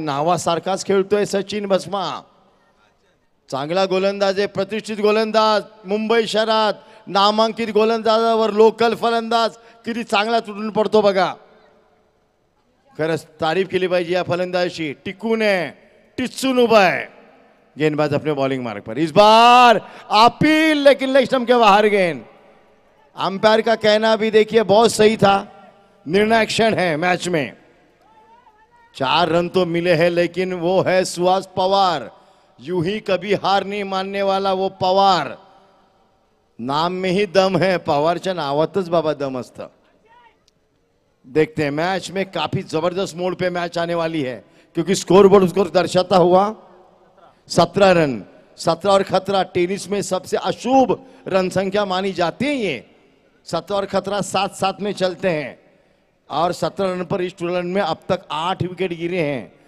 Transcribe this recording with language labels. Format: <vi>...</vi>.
<mr>नावासारखाच खेळतोय सचिन भस्मा. चांगला गोलंदाज आहे. प्रतिष्ठित गोलंदाज. मुंबई शहरात नामांकित गोलंदाजावर लोकल फलंदाज किती चांगला तुटून पडतो बघा. खरंच तारीफ केली पाहिजे या फलंदाजी. टिकून आहे, टिचून उभा आहे.</mr> <hi>गेंदबाज अपने बॉलिंग मार्ग पर. इस बार अपील लेकिन लेग स्टंप के बाहर गेंद. अंपायर का कहना भी देखिए बहुत सही था. निर्णायक क्षण है मैच में. 4 रन तो मिले हैं लेकिन वो है सुहास पवार. यूं ही कभी हार नहीं मानने वाला वो पवार. नाम में ही दम है.</hi> <mr>पवारच्या नावातच बाबा दम असतं.</mr> <hi>देखते हैं मैच में काफी जबरदस्त मोड पे मैच आने वाली है क्योंकि स्कोर बोर्ड उसको दर्शाता हुआ 17 रन. 17 और खतरा टेनिस में सबसे अशुभ रन संख्या मानी जाती है. ये 17 और खतरा साथ साथ में चलते हैं और 17 रन पर इस टूर्नामेंट में अब तक 8 विकेट गिरे हैं.</hi>